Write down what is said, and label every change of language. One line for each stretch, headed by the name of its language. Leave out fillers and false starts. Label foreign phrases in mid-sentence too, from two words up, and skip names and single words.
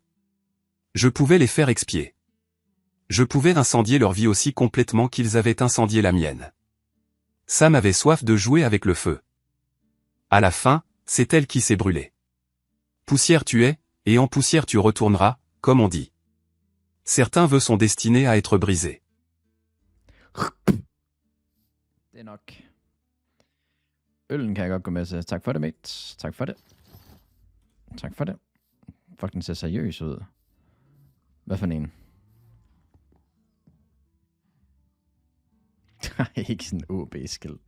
French: Je pouvais les faire expier. Je pouvais incendier leur vie aussi complètement qu'ils avaient incendié la mienne. Sam avait soif de jouer avec le feu. À la fin, c'est elle qui s'est brûlée. Poussière tu es, et en poussière tu retourneras, comme on dit. Certains vœux sont destinés à être brisés.
Danish: Det er nok. Øllen kan jeg godt gå med til. Tak for det, mate. Tak for det. Tak for det. Fuck, den ser seriøs ud. Hvad for en? Der er ikke sådan en OB-skilt.